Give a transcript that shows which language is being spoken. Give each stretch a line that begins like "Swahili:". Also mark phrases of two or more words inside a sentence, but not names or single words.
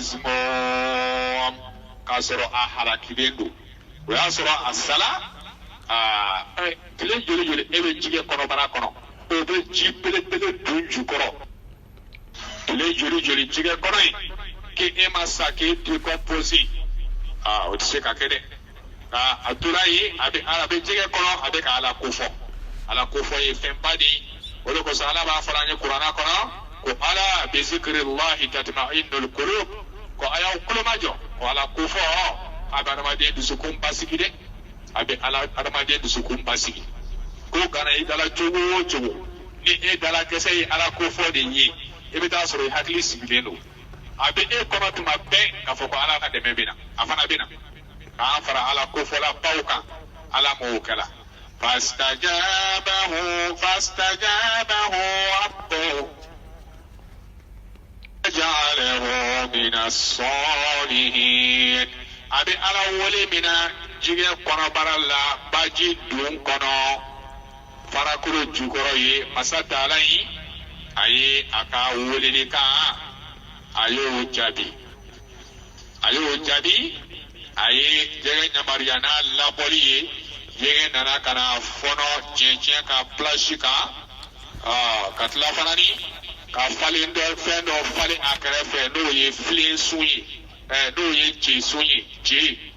Bambara: mazmum k'a sɔrɔ a halakilen don o y'a sɔrɔ a sala tile joli joli e bɛ jigɛ kɔnɔbara kɔnɔ o bɛ ji belebele dun jukɔrɔ tile joli joli jigɛ kɔnɔ in k'e ma sa k'e décompose o tɛ se ka kɛ dɛ a tora yen a bɛ jigɛ kɔnɔ a bɛ ka Ala ko fɔ ye fɛnba de ye o de kosɔn Ala b'a fɔ an ye kuranɛ kɔnɔ ko
Arabic: أَلَا بِذِكْرِ اللَّهِ تَطْمَئِنُّ الْقُلُوبُ
Bambara: ko a y'aw kulomajɔ ko Ala ko fɔ a bɛ adamaden dusukun basigi dɛ a bɛ adamaden dusukun basigi ko kana i dala cogo o cogo ni e dala kɛsɛ ye Ala ko fɔ de ye i bɛ taa sɔrɔ i hakili sigilen don a bɛ e kɔnɔ tuma bɛɛ k'a fɔ ko Ala ka dɛmɛ bɛ na a fana bɛ na k'an fara Ala ko fɔla baw kan Ala m'o kɛla fastajabahu
Arabic: رَبُّهُ جَعَلَهُ مِنَ الصَّالِحِينَ
Bambara: a bɛ Ala wele min na jigɛ kɔnɔbara la baji dun kɔnɔ farakolo jukɔrɔ ye masa Taala in a ye a ka weleli kan a y'o jaabi a ye jɛgɛ ɲamariya n'a labɔli ye jɛgɛ nana ka na fɔnɔ cɛncɛn ka plasi kan ka tila fana ni ka falen dɔ fɛn dɔ falen a kɛrɛfɛ n'o ye filen sun ye n'o ye je sun ye je